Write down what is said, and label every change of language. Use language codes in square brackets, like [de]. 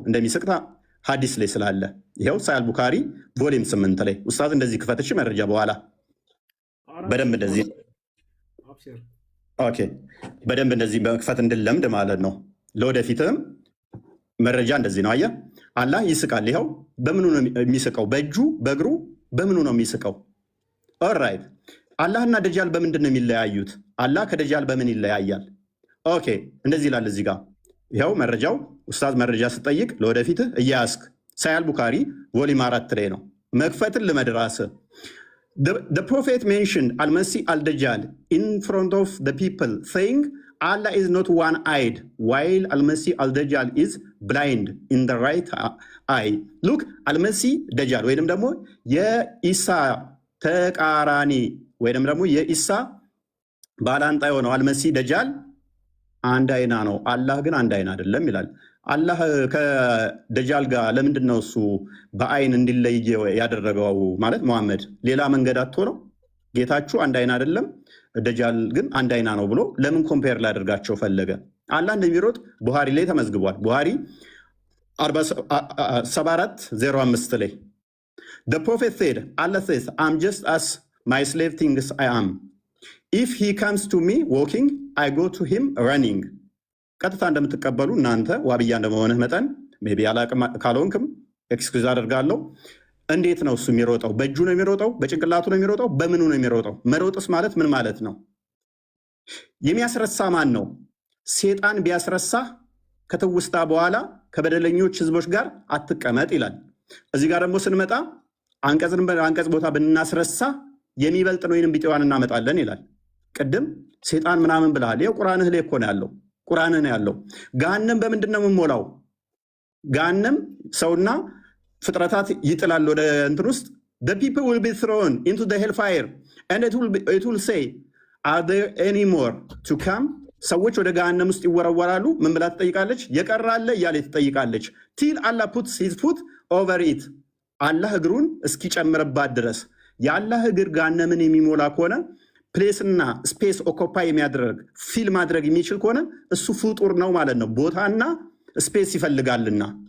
[am] እንደሚስቅ ሐዲስ ላይ ስላለ ይኸው ሳሂህ ቡኻሪ ቮሊም 8 ላይ ኡስታዝ እንደዚህ ክፈትሽ መረጃ በኋላ በደንብ እንደዚህ ኦኬ በደንብ እንደዚህ በመክፈት እንድለምድ ማለት ነው። ለወደፊትም መረጃ እንደዚህ ነው። አየህ አላህ ይስቃል። ይኸው በምኑ ነው የሚስቀው? በእጁ በእግሩ በምኑ ነው የሚስቀው? ኦልራይት አላህና ደጃል በምንድን ነው የሚለያዩት? አላህ ከደጃል በምን ይለያያል? ኦኬ እንደዚህ ይላል እዚህ ጋር ይኸው መረጃው ኡስታዝ መረጃ ስጠይቅ ለወደፊትህ እያያስክ ሳሂህ ቡኻሪ ቮሊም 4 ላይ ነው። መክፈትን ልመድራስ [en] The prophet mentioned Al-Masih al-Dajjal in front of the people saying Allah is not one-eyed while Al-Masih al-Dajjal is blind in the right eye. [am] Look Al-Masih Dajjal ወይንም ደግሞ የኢሳ ተቃራኒ ወይንም ደግሞ የኢሳ ባላንጣ የሆነው አልመሲህ ደጃል አንድ አይና ነው፣ አላህ ግን አንድ አይና አይደለም ይላል። አላህ ከደጃል ጋር ለምንድን ነው እሱ በአይን እንዲለይ ያደረገው? ማለት መሐመድ ሌላ መንገድ አጥቶ ነው? ጌታችሁ አንድ አይና አይደለም፣ ደጃል ግን አንድ አይና ነው ብሎ ለምን ኮምፔር ላደርጋቸው ፈለገ? አላህ እንደሚሮጥ ቡሃሪ ላይ ተመዝግቧል። ቡሃሪ 74:05 ላይ [en] The prophet said, Allah says, I'm just as my slave thinks I am. If he comes to me walking, I go to him running. [am] ቀጥታ እንደምትቀበሉ እናንተ ዋብያ እንደመሆንህ መጠን ሜይ ቢ አላቅም ካልሆንክም ኤክስኪውዝ አደርጋለሁ። እንዴት ነው እሱ የሚሮጠው? በእጁ ነው የሚሮጠው? በጭንቅላቱ ነው የሚሮጠው? በምኑ ነው የሚሮጠው? መሮጥስ ማለት ምን ማለት ነው? የሚያስረሳ ማን ነው? ሴጣን ቢያስረሳህ ከትውስታ በኋላ ከበደለኞች ህዝቦች ጋር አትቀመጥ ይላል። እዚህ ጋር ደግሞ ስንመጣ አንቀጽ ቦታ ብናስረሳ የሚበልጥ ነው ወይንም ቢጤዋን እናመጣለን ይላል። ቅድም ሴጣን ምናምን ብለሃል። ይኸው ቁርአንህ ላይ እኮ ነው ያለው። ቁርአንህ ነው ያለው። ገሃነም በምንድን ነው የምንሞላው? ገሃነም ሰውና ፍጥረታት ይጥላል ወደ እንትን ውስጥ [en] the people will be thrown into the hellfire and it will say are there any more to come? [am] ሰዎች ወደ ገሃነም ውስጥ ይወረወራሉ። ምን ብላ ትጠይቃለች? የቀራለ እያለ ትጠይቃለች። [en] till Allah puts his foot over it [am] አላህ እግሩን እስኪጨምርባት ድረስ። የአላህ እግር ገሃነምን የሚሞላ ከሆነ ፕሌስና ስፔስ ኦኮፓይ የሚያደርግ ፊል ማድረግ የሚችል ከሆነ እሱ ፍጡር ነው ማለት ነው። ቦታና ስፔስ ይፈልጋልና